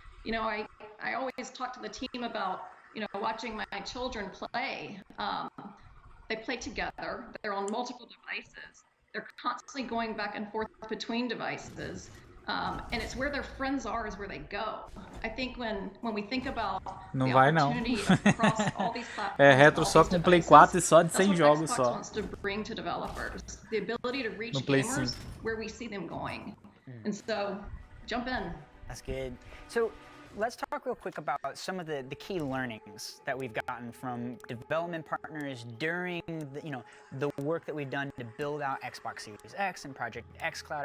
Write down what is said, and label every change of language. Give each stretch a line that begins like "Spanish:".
English: I always talk to the team about, watching my children play. They play together. They're on multiple devices. They're constantly going back and forth between devices. And it's where their friends are is where they go. I think when we think about the opportunity across all these platforms,
Portuguese: é retro só com Play 4 e só de 100 jogos só.
English: wants to bring to developers the ability to reach gamers where we see them going. And so, jump in. That's good. So, let's talk real quick about some of the key learnings that we've gotten from development partners during the work that we've done to build out Xbox Series X and Project X Cloud.